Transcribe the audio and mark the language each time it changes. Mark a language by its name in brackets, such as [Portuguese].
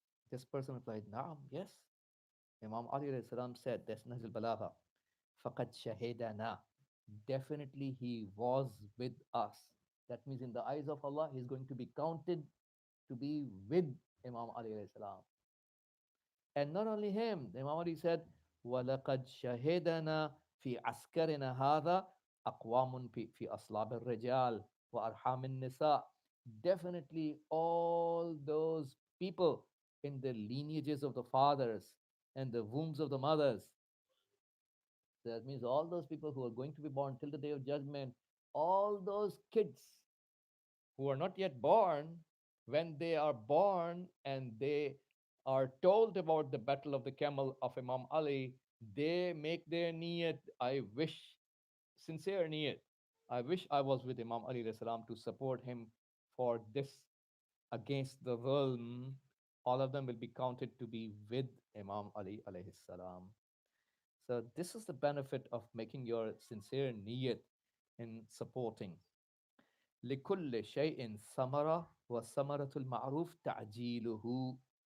[English] This person replied, Naam, yes. Imam Ali alayhi salam said, that's Nahj al-Balagha, [Arabic] faqad shahidana. [English] Definitely he was with us. That means in the eyes of Allah, he's going to be counted to be with Imam Ali alayhi salam. And not only him, the Imam Ali said, [Arabic] وَلَقَدْ شَهِدَنَا فِي عَسْكَرِنَا هَذَا أَقْوَامٌ فِي أَصْلَابِ الرِّجَالِ وَأَرْحَامِ النِّسَاءِ. [English] Definitely all those people in the lineages of the fathers and the wombs of the mothers. So that means all those people who are going to be born till the day of judgment, all those kids who are not yet born, when they are born and they are told about the battle of the camel of Imam Ali, they make their niyat, I wish, sincere niyat. I wish I was with Imam Ali alayhi salam to support him for this against the realm. All of them will be counted to be with Imam Ali alayhi salam. So this is the benefit of making your sincere niyat in supporting. [Arabic] لكل شيء ثمرة وثمرة المعروف تعجيله.